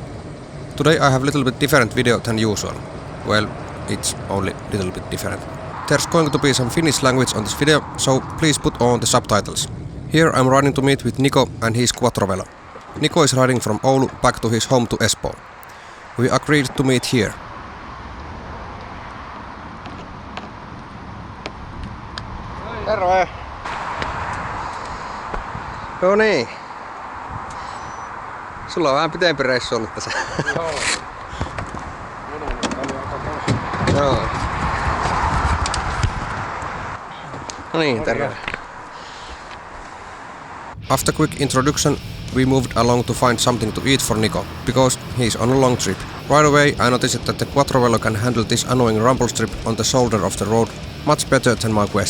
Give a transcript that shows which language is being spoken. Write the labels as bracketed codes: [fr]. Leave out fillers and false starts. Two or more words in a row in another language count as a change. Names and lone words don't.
[en] Today I have a little bit different video than usual. Well, it's only a little bit different. There's going to be some Finnish language on this video, so please put on the subtitles. Here I'm riding to meet with Niko and his Quattrovelo. Niko is riding from Oulu back to his home to Espoo. We agreed to meet here. [fi] Terve! No niin. Sulla on vähän pitempi reissu ollut tässä. Joo. Joo. No niin, terve. [en] After quick introduction, we moved along to find something to eat for Niko, because he's on a long trip. Right away I noticed that the Quattrovelo can handle this annoying rumble strip on the shoulder of the road much better than my Quest.